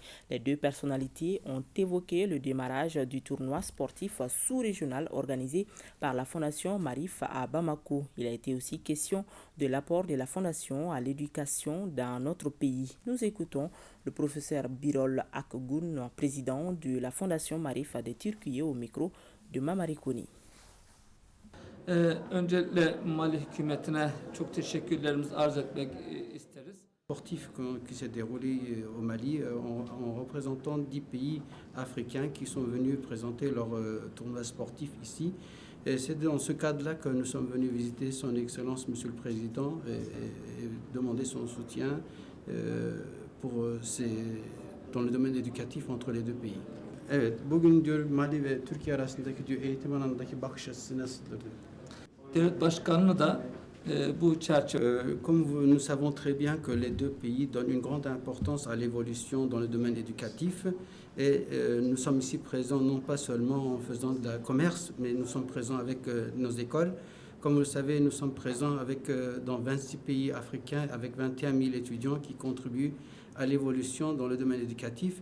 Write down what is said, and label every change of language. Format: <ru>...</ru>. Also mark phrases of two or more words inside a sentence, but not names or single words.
<fr>Les deux personnalités ont évoqué le démarrage du tournoi sportif sous-régional organisé par la fondation Marif à Bamako. Il a été aussi question de l'apport de la fondation à l'éducation dans notre pays. Nous écoutons le professeur Birol Akgun, président de la Fondation Marif de Türkiye au micro de Mamari Kouni.</fr> <tr>Öncelikle Mali hükümetine çok teşekkürlerimizi arz etmek isteriz.</tr> <fr>Sportif qui s'est déroulé au Mali en représentant 10 pays africains qui sont venus présenter leur tournoi sportif ici. Et c'est dans ce cadre-là que nous sommes venus visiter son Excellence Monsieur le Président et demander son soutien dans le domaine éducatif entre les deux pays.</fr> <tr>Evet, bugün diyor Mali ve Türkiye arasındaki diyor eğitim alanındaki bakış açısı nasıldır diyor. Devlet başkanını da bu çerçeve.</tr> <fr>Comme nous savons très bien que les deux pays donnent une grande importance à l'évolution dans le domaine éducatif et nous sommes ici présents non pas seulement en faisant de la commerce, mais nous sommes présents avec nos écoles. Comme vous le savez, nous sommes présents dans 26 pays africains avec 21 000 étudiants qui contribuent à l'évolution dans le domaine éducatif.</fr>